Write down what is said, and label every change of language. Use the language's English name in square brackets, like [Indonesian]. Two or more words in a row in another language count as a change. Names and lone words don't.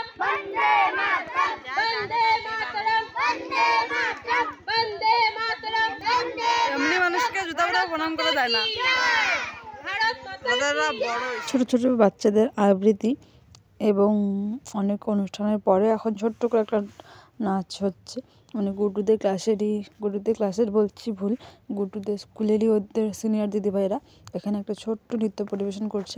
[Sanskrit] वंदे मातरम वंदे मातरम वंदे मातरम वंदे मातरम वंदे [Bangla] এমনি মানুষকে জুতাটা প্রণাম করা যায় না। [Hindi] भारत माता [Bangla] ছোট ছোট বাচ্চাদের আবৃত্তি এবং অনেক অনুষ্ঠানের পরে এখন ছোট্ট করে একটা নাচ হচ্ছে, মানে গুড্ডুদের ক্লাসের বলছি ভুল, গুড্ডুদের স্কুলেরই ওদের সিনিয়র দিদিভাইরা এখানে একটা ছোট্ট নৃত্য পরিবেশন করছে।